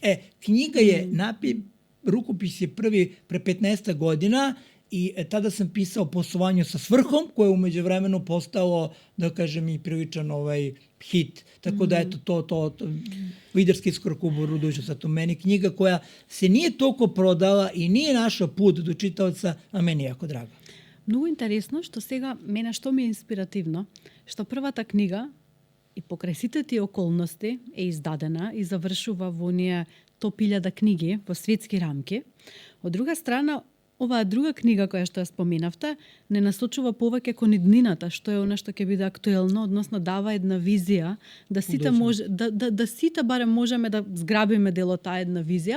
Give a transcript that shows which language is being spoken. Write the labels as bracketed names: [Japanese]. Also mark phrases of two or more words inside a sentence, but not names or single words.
[Serbian] Knjiga je rukopis je prvi pre 15 godina i tada sam pisao poslovanju sa svrhom, koje je umeđu vremenu postalo, da kažem, i priličan hit. Tako da, eto, to liderski iskorak u budućnost. To meni knjiga koja se nije toliko prodala i nije našla put do čitaoca, a meni je jako draga. [Macedonian] Много интересно што сега мене што ми е инспиративно, што првата книга и покрај сите тие околности е издадена и завршува во оние топ 1000 книги во светски рамки. Од друга страна, оваа друга книга која што ја споменавте не насочува повеќе кон иднината, што е она што ќе биде актуелно, односно дава една визија да сите да сите барем можеме да зграбиме дел од таа една визија.